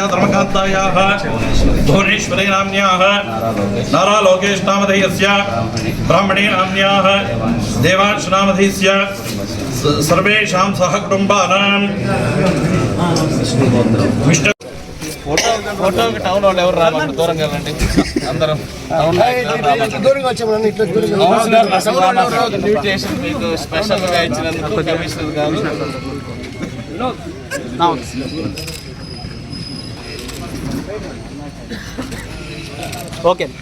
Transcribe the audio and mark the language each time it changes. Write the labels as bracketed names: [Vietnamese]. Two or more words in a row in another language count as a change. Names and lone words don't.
[Sanskrit] धर्मकान्तायाः भुवनेश्वरी नाम्न्याः नारा लोकेश नामधेयस्य ब्राह्मणी नाम्न्याः देवांश नामधेयस्य सर्वेषां सहकुटुम्बानां [English] photo town [Telugu] వాళ్ళు ఎవరు రావాలి, దూరంగా వెళ్ళండి. అందరం ఇన్విటేషన్ మీకు స్పెషల్గా ఇచ్చినందుకు కమిషనర్ గారు. ఓకే,